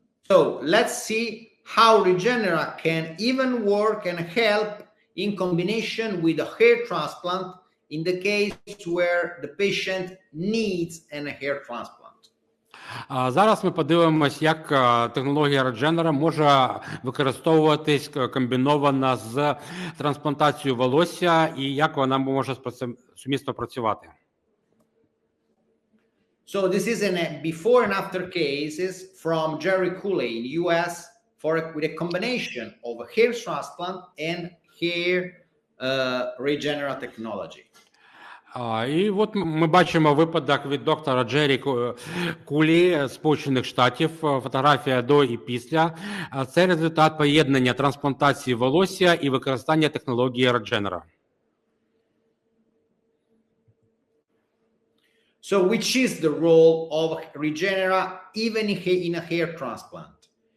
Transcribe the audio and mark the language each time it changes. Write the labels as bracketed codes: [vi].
[en] So let's see how Regenera can even work and help in combination with a hair transplant in the case where the patient needs a hair transplant. [uk] Зараз ми подивимось, як технологія Regenera може використовуватись комбінована з трансплантацією волосся і як вона може сумісно працювати. [en] So this is a before and after cases from Jerry Cooley in US with a combination of a hair transplant and hair Regenera technology. [uk] І от ми бачимо випадок від доктора Джері Кулі з Сполучених Штатів, фотографія до і після. Це результат поєднання трансплантації волосся і використання технології Regenera. [en] So which is the role of Regenera even in a hair transplant?